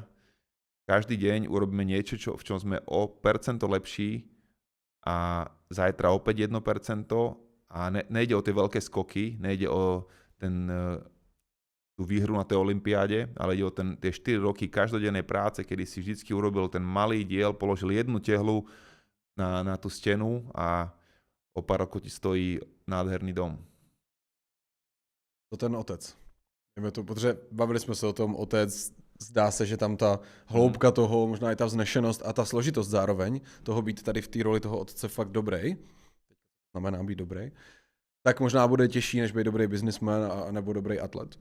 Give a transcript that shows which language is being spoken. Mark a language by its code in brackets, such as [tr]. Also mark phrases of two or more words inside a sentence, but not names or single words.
[sk] Každý deň urobíme niečo, v čom sme o percento lepší a zajtra opäť 1% a nejde o tie veľké skoky, nejde o tú výhru na tej olympiáde, ale ide o tie 4 roky každodennej práce, kedy si vždycky urobil ten malý diel, položil jednu tehlu na tú stenu a o pár rokov ti stojí nádherný dom. [cs] To ten otec. Protože bavili jsme se o tom, otec, zdá se, že tam ta hloubka toho, možná i ta vznešenost a ta složitost zároveň, toho být tady v té roli toho otce fakt dobrý, znamená být dobrý, tak možná bude těžší, než být dobrý businessman nebo dobrý atlet.